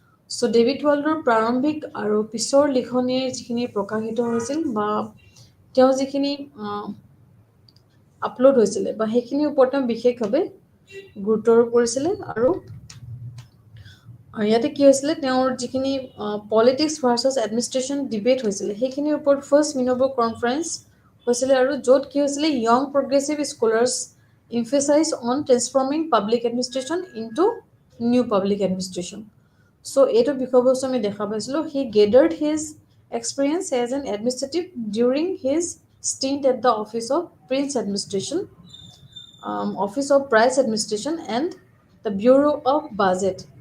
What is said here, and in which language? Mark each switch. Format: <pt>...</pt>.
<as>চ' David ৱাল্ডৰ প্ৰাৰম্ভিক আৰু পিছৰ লিখনিৰ যিখিনি প্ৰকাশিত হৈছিল বা তেওঁ যিখিনি আপলোড হৈছিলে বা সেইখিনিৰ ওপৰত তেওঁ বিশেষভাৱে গুৰুত্ব আৰোপ কৰিছিলে। আৰু ইয়াতে কি হৈছিলে, তেওঁৰ যিখিনি পলিটিক্স ভাৰ্চেছ এডমিনিষ্ট্ৰেশ্যন ডিবেট হৈছিলে, সেইখিনিৰ ওপৰত ফাৰ্ষ্ট মিনোবো কনফাৰেন্স হৈছিলে। আৰু য'ত কি হৈছিলে,</as> <en>Young progressive scholars emphasize on transforming public administration into new public administration.</en> <as>So এইটো বিষয়বস্তু আমি দেখা পাইছিলোঁ।</as> <en>He gathered his experience as an administrative during his stint at the Office of Prince Administration, Office of Price Administration and the Bureau of Budget.</en>